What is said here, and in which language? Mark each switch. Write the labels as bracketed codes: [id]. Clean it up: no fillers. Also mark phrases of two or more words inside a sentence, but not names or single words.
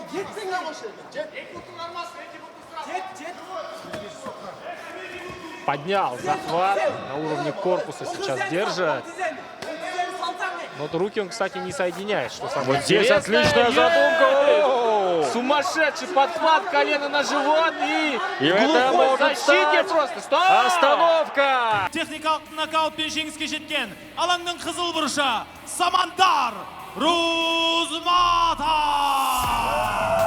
[ru] Поднял захват, на уровне корпуса сейчас держит. Но вот руки он, кстати, не соединяет, что самое Вот здесь интересное. отличная задумка. О! Сумасшедший подхват, колено на живот и это глухой может защите стать просто. Стоп! Остановка! [kk] Техникалық нокаутпен жеңіске жеткен алаңның қызыл бұрышы Самандар Рузматов.